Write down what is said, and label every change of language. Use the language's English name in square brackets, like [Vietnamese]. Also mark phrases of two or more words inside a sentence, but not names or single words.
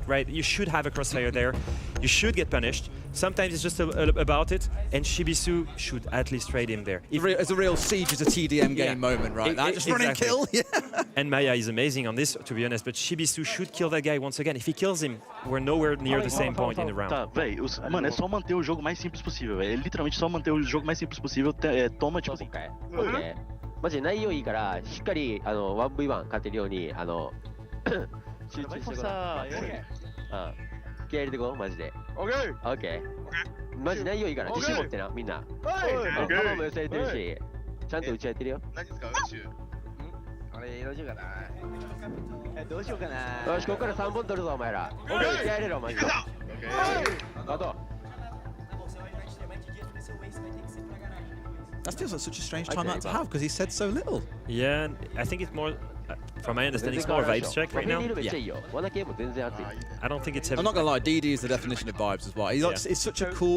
[English] You should have a crossfire there. You should get punished. Sometimes it's just about it, and Shibisu should at least trade him there. It's a real siege as a TDM game moment, right? Just run and kill. And Maya is amazing on this, to be honest, but Shibisu should kill that guy once again. If he kills him, we're nowhere near the same point in the round. [Portuguese] Tá, véi, mano, é só manter o jogo mais simples possível, velho. É literalmente só manter o jogo mais simples possível. Toma, tipo assim. [Japanese] マジで内容いいからしっかり1v1 勝てるように集中してください。気合い入れてこうマジで。オッケー。マジ内容いいから自信持ってなみんな。球も寄せれてるしちゃんと打ち合ってるよ。何ですか宇宙？俺どうしようかな。どうしようかな。よしここから3本取るぞお前ら。気合い入れろマジで。あと。 [English] That feels like such a strange timeout to have because he said so little. Yeah, I think it's more, from my understanding, it's more vibes check right now. Yeah. I don't think it's heavy. I'm not gonna lie, DD is the definition of vibes as well. He's such a cool.